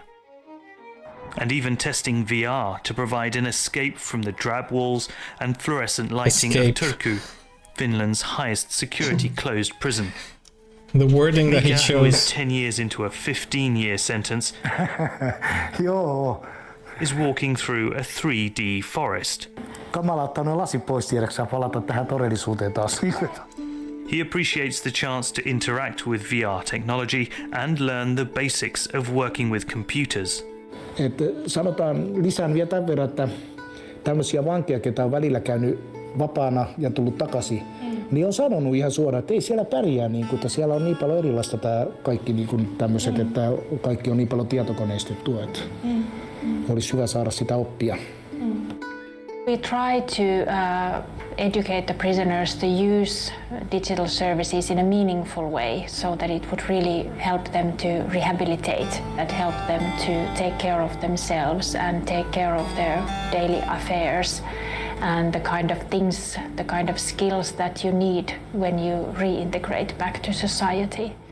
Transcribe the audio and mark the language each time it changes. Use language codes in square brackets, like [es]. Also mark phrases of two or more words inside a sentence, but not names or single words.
[en] And even testing VR to provide an escape from the drab walls and fluorescent lighting of Turku, Finland's highest security closed prison. The wording that he Mika, who is chose. 10 years into a 15-year sentence, [fi] Joo. [en] is walking through a 3D forest. [fi] Kamala ottaa noin lasit pois tiedäksä palata tähän todellisuuteen taas. [en] He appreciates the chance to interact with VR technology and learn the basics of working with computers. [fi] Sanotaan lisään vielä tämän verran, että tämmöisiä vankeja, ketä on välillä käynyt vapaana ja tullut takaisin, niin on sanonut ihan suoraan, että ei siellä pärjää, niin kuin, että siellä on niin paljon erilaista tämä kaikki niin kuin tämmöiset, että kaikki on niin paljon tietokoneistettua, että olisi hyvä saada sitä oppia. [en] We try to educate the prisoners to use digital services in a meaningful way so that it would really help them to rehabilitate, that help them to take care of themselves and take care of their daily affairs and the kind of things, the kind of skills that you need when you reintegrate back to society.